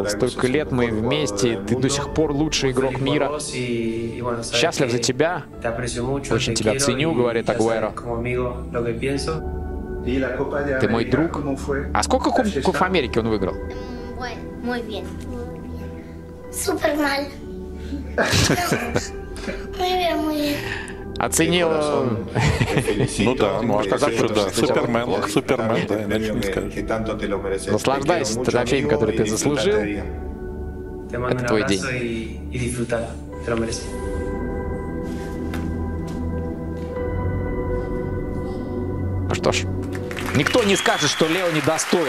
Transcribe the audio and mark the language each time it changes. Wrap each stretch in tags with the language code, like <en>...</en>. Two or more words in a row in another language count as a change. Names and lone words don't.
<ru>Столько лет мы вместе, ты до сих пор лучший игрок мира. Счастлив за тебя, очень тебя ценю, говорит Агуэро. Ты мой друг. А сколько Кубков Америки он выиграл?</ru> <es>Супер mal. Muy bien.</es> <ru>Оценил. Ну да, можно сказать, что да. Супермен, да, иначе не скажешь. Наслаждайся трофеем, который ты заслужил. Это твой день. Ну что ж, никто не скажет, что Лео недостоин.</ru>